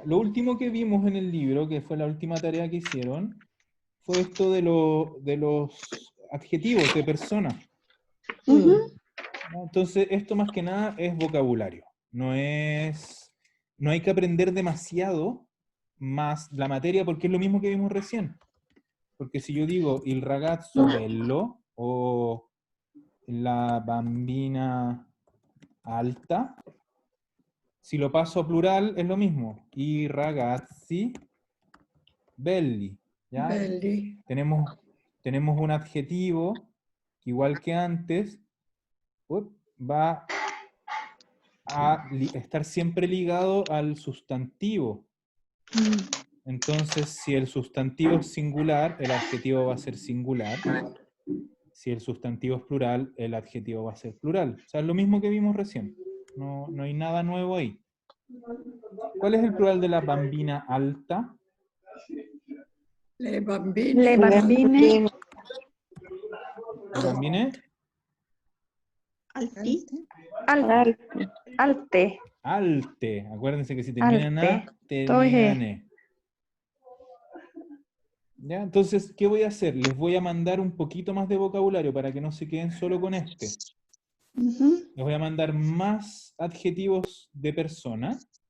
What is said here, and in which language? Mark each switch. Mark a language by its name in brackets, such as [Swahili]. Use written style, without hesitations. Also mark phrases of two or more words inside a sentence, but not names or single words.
[Spanish] Lo último que vimos en el libro, que fue la última tarea que hicieron, fue esto de los adjetivos de persona. Ujú. Entonces, esto más que nada es vocabulario. No hay que aprender demasiado más la materia porque es lo mismo que vimos recién. Porque si yo digo [Italian] il ragazzo bello [Spanish] o [Italian] la bambina alta, [Spanish] si lo paso a plural es lo mismo. [Italian] I ragazzi belli. [Spanish] ¿Ya? [Italian] Belli. [Spanish] Tenemos un adjetivo que igual que antes va a estar siempre ligado al sustantivo. Entonces, si el sustantivo es singular, el adjetivo va a ser singular. Si el sustantivo es plural, el adjetivo va a ser plural. O sea, es lo mismo que vimos recién. No hay nada nuevo ahí. ¿Cuál es el plural de [Italian] la bambina alta? Le bambine. Le bambine. ¿La bambine? Alti. Alte. Alte. [Spanish] Acuérdense que si terminan [Italian] Alte. [Spanish] a, terminan e. ¿Ya? Entonces, ¿qué voy a hacer? Les voy a mandar un poquito más de vocabulario para que no se queden solo con este. Les voy a mandar más adjetivos de persona.